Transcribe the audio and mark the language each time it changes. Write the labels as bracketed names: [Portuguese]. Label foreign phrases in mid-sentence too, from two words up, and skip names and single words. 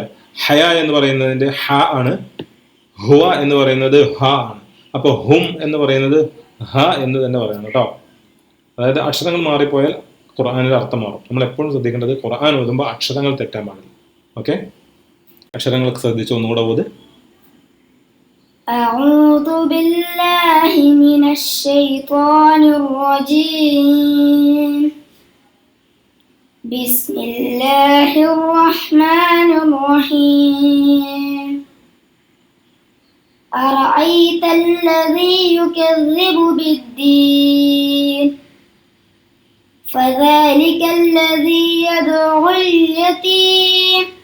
[Malayalam] ഹയ എന്ന് പറയുന്നതിന്റെ ഹ ആണ്, ഹുവ എന്ന് പറയുന്നത് ഹ ആണ്. അപ്പോൾ ഹും എന്ന് പറയുന്നത് ഹ എന്ന് തന്നെ പറയണം കേട്ടോ. അതായത് അക്ഷരങ്ങൾ മാറിപ്പോയാൽ ഖുർആനിൽ അർത്ഥം മാറും. നമ്മൾ എപ്പോഴും ശ്രദ്ധിക്കേണ്ടത് ഖുർആൻ ഓതുമ്പോൾ അക്ഷരങ്ങൾ തെറ്റാൻ പാടില്ല. ഓക്കെ, അക്ഷരങ്ങളൊക്കെ ശ്രദ്ധിച്ച് ഒന്നുകൂടെ ഓത്. [Arabic] أعوذ بالله من الشيطان الرجيم. بسم الله الرحمن الرحيم. أرأيت الذي يكذب بالدين فذلك الذي يدعو اليتيم